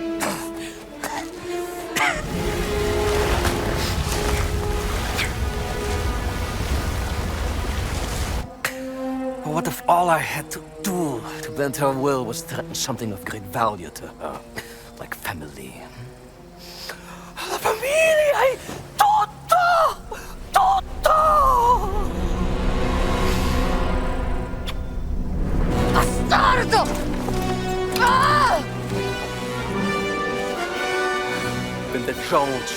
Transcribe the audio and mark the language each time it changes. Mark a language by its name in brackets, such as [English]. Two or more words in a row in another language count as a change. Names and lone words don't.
[English] What if all I had to do to bend her will was threaten something of great value to her, like family? [Italian] La famiglia è tutto! Tutto! Bastardo! Ah! [German] Bin der Jones.